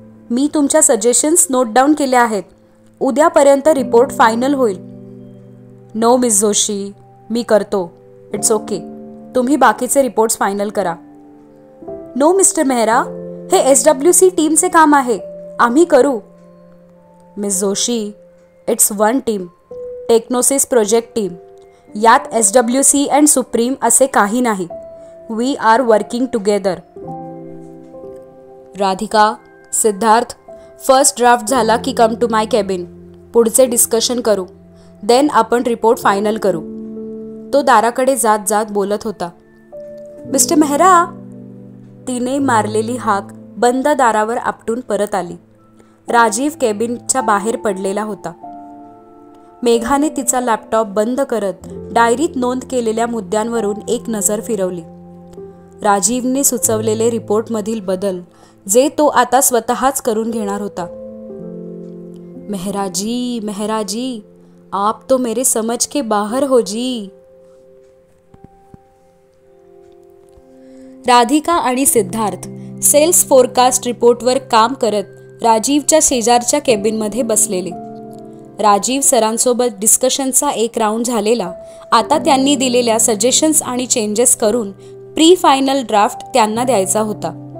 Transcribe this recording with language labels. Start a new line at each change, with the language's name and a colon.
Marathi: मी तुमच्या suggestions note down केल्या आहेत. उद्यापर्यंत रिपोर्ट फायनल होईल. नो मिस जोशी, मी करतो.
English: it's okay,
Marathi: तुम्ही बाकीचे रिपोर्ट्स फायनल करा. नो मिस्टर मेहरा, हे SWC टीमचे काम आहे, आम्ही करू.
English: Miss Joshi, it's one team, Technosys project team.
Marathi: यात SWC अँड सुप्रीम असे काही नाही.
English: We are working together.
Marathi: Radhika, Siddharth, first draft झाला की
English: Come to my cabin.
Marathi: पुढचे डिस्कशन करू, देन आपण रिपोर्ट फायनल करू. तो दाराकडे जात जात बोलत होता. मिस्टर मेहरा, तिने मारलेली हाक बंद दारावर आपटून परत आली. राजीव केबिनच्या बाहेर पडलेला होता. मेघाने तिचा लॅपटॉप बंद करत डायरीत नोंद केलेल्या मुद्द्यांवरून एक नजर फिरवली. राजीवने सुचवलेले रिपोर्टमधील बदल जे तो आता स्वतःच करून घेणार होता.
Hindi: मेहराजी, मेहराजी, आप तो मेरे समझ के बाहर हो जी.
Marathi: राधिका आणि सिद्धार्थ सेल्स फोरकास्ट रिपोर्टवर काम करत राजीवच्या शेजारच्या केबिनमध्ये बसलेले. राजीव सरांसोबत डिस्कशनचा एक राऊंड झालेला. आता त्यांनी दिलेल्या सजेशन्स आणि चेंजेस करून प्री फायनल ड्राफ्ट त्यांना द्यायचा होता.